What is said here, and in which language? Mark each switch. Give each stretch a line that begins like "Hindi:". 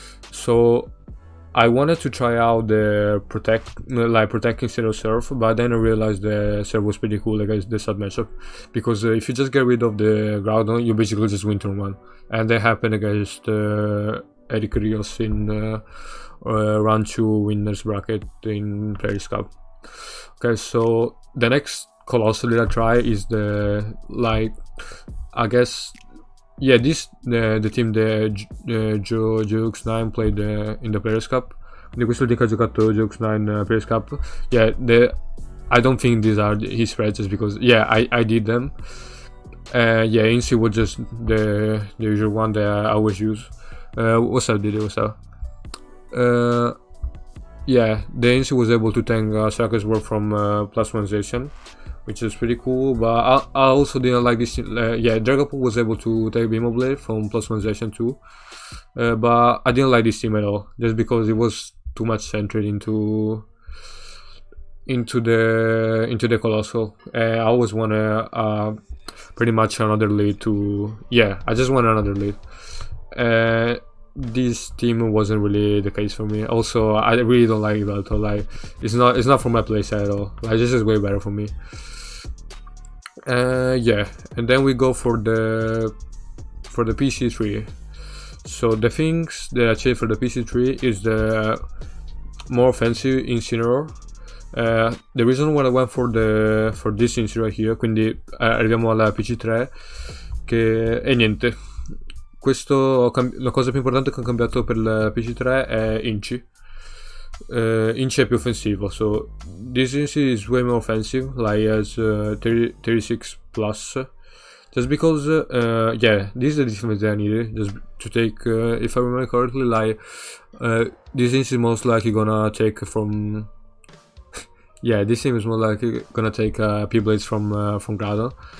English: So I wanted to try out the protect instead of Surf, but then I realized the Surf was pretty cool against the sub matchup, because if you just get rid of the Groudon, you basically just win turn 1, and that happened against Eric Rios in round 2 winners bracket in Players Cup. Okay, so the next Colossal that I try is the I guess the team Jux9 played in the Players Cup.
Italian: Quindi questo è il team che ha giocato Jux9 Players Cup.
English: I don't think these are his spreads just because I did them. Insi was just the usual one that I always use. What's up, Didi? What's up? The Insi was able to tank Circus Work from +1 Zacian, which is pretty cool, but I also didn't like this. Dragapult was able to take Beam of Blade from +1 Zacian too, but I didn't like this team at all, just because it was too much centered into the Colossal. I always want pretty much another lead to I just want another lead. This team wasn't really the case for me. Also, I really don't like Velto. Like, it's not for my playstyle at all. Like, this is way better for me. And then we go for the PC3. So the things that I changed for the PC3 is the more offensive Incineroar. The reason why I went for this Incineroar here,
Italian: quindi arriviamo alla PC3, che è niente. la cosa più importante che ho cambiato per il PC3 è Inci. Inci è più offensivo,
English: so this Inci is way more offensive, like as 36 plus. Just because, yeah, this is the difference I needed. Just to take, if I remember correctly, like this Inci is most likely gonna take from. Yeah, this team is more likely gonna take P-Blades from Gradle.